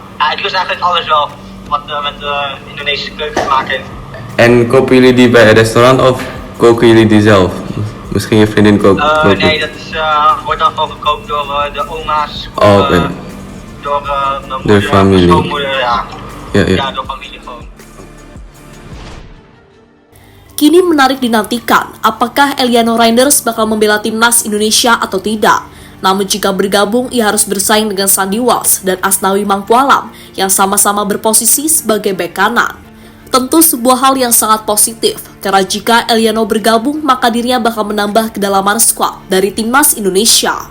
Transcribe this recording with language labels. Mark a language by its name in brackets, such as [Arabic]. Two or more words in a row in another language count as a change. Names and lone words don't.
[Dutch] Ik lust eigenlijk alles wel wat met de Indonesische keuken te maken heeft. En kopen jullie die bij een restaurant of koken jullie die zelf? Misschien je vriendin kookt? Nee, dat wordt dan gewoon gekookt door de oma's. Door mijn moeder, familie. Mijn schoonmoeder, ja. Ja, door familie gewoon. [Indonesian] Kini menarik dinantikan apakah Eliano Reinders bakal membela timnas Indonesia atau tidak. Namun jika bergabung, ia harus bersaing dengan Sandy Walsh dan Asnawi Mangkualam yang sama-sama berposisi sebagai bek kanan. Tentu sebuah hal yang sangat positif, karena jika Eliano bergabung, maka dirinya bakal menambah kedalaman skuad dari timnas Indonesia.